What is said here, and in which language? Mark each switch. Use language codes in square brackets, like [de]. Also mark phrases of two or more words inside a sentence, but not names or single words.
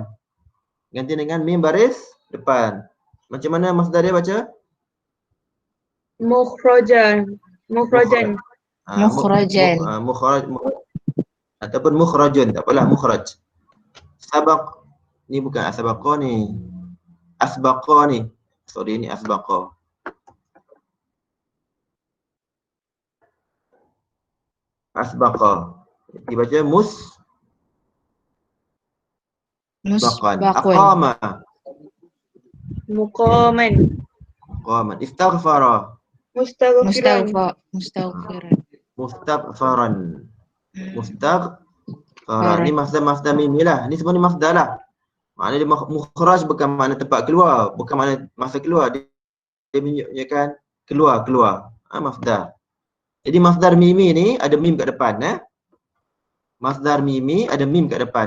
[ms] Ganti dengan mim baris depan. Macam mana masdar dia baca? Mukhrajan. Mukhrajan. Mukhrajan. Mukhraj ataupun mukhrajun, tak apalah, mukhraj. Sabaq ni bukan asbaqa ni. Asbaqa ni. Sorry, ni asbaqa. Asbaqa. Dibaca musbaqan. Aqama. Muqaman. Qaman. Istaghfara. Mustaghfiran. Mustaghfiran. Mustaghfaran. Mustaghfaran. Ni masdar mim ni lah. Ni semua ni masdar lah. Maknanya dia mukhraj bukan makna tempat keluar, bukan makna masa keluar. Dia menunjukkan keluar. Masdar. Jadi masdar mimi ni ada mim kat depan. Masdar mimi ada mim kat depan.